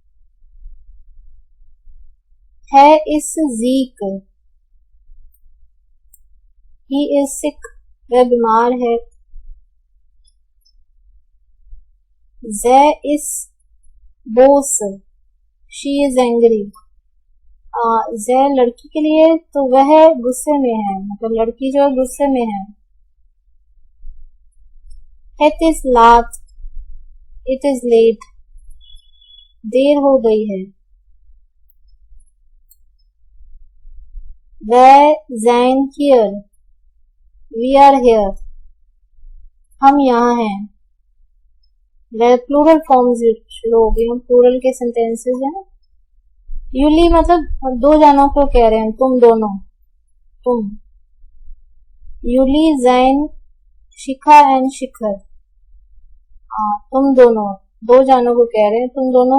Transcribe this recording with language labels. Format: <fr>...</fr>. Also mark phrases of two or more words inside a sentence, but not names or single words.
<nl>hij is ziek,</nl> <en>he is sick,</en> <hi>वह बीमार है।</hi> <nl>zij is boos,</nl> <en>she is angry.</en> <hi>ज़े लड़की के लिए तो वह गुस्से में है, मतलब लड़की जो है गुस्से में है।</hi> <nl>Het is laat,</nl> <en>it is late,</en> <hi>देर हो गई है।</hi> <nl>Wij zijn hier,</nl> <en>we are here,</en> <hi>हम यहाँ हैं। वह</hi> <en>plural forms</en> <hi>शुरू हो गई, हम प्लूरल के सेंटेंसेस हैं। यूली मतलब दो जानों को कह रहे हैं, तुम दोनों, तुम।</hi> <nl>jullie zijn</nl> <hi>शिखा एंड शिखर, तुम दोनों, दो जानों को कह रहे हैं, तुम दोनों।</hi>